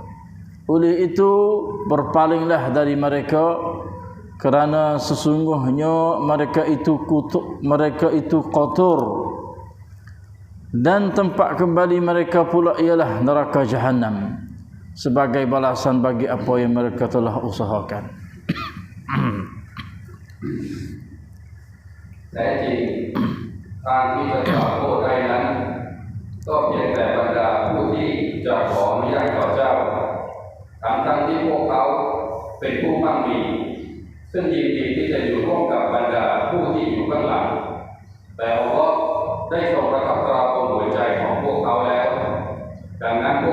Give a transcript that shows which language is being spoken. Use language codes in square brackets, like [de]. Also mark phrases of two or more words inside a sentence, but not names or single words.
[ms] Oleh itu berpalinglah dari mereka, kerana sesungguhnya mereka itu kutuk, mereka itu kotor, dan tempat kembali mereka pula ialah neraka Jahannam, sebagai balasan bagi apa yang mereka telah usahakan. [th] แต่จริงการที่จะกล่าวโทษได้นั้นก็เพียงแต่บรรดาผู้ที่จะขออนุญาตต่อเจ้าทั้งที่พวกเขาเป็นผู้มั่งมีซึ่งยินดีที่จะอยู่ร่วมกับบรรดาผู้ที่อยู่ข้างหลังแต่อัลเลาะห์ได้ทรงประทับตราบนหัวใจของพวกเขาแล้วดังนั้นพว